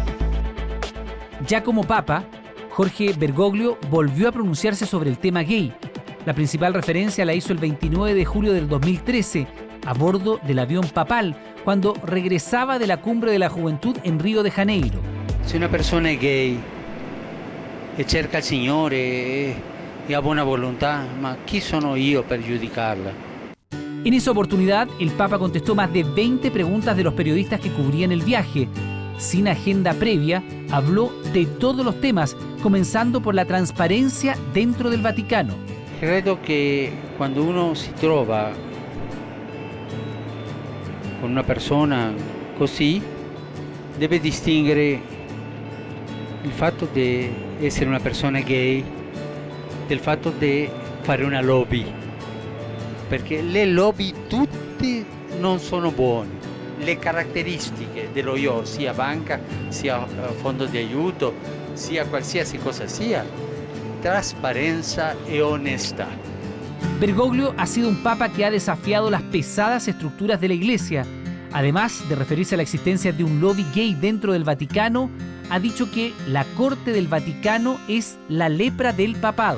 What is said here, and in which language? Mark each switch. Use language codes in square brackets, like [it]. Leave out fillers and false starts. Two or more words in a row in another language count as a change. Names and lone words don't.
[es] Ya como papa, Jorge Bergoglio volvió a pronunciarse sobre el tema gay. La principal referencia la hizo el 29 de julio del 2013, a bordo del avión papal, cuando regresaba de la Cumbre de la Juventud en Río de Janeiro. [it] Se una persona è gay e cerca il Signore e ha buona volontà, ma chi sono io per giudicarla? [es] En esa oportunidad, el Papa contestó más de 20 preguntas de los periodistas que cubrían el viaje. Sin agenda previa, habló de todos los temas, comenzando por la transparencia dentro del Vaticano. [it] Credo che quando uno si trova con una persona così, deve distinguere il fatto di essere una persona gay del fatto di fare una lobby, perché le lobby tutte non sono buone. Le caratteristiche dello io, sia banca, sia fondo di aiuto, sia qualsiasi cosa sia, [es] transparencia y honestidad. Bergoglio ha sido un papa que ha desafiado las pesadas estructuras de la Iglesia. Además de referirse a la existencia de un lobby gay dentro del Vaticano, ha dicho que la corte del Vaticano es la lepra del papado.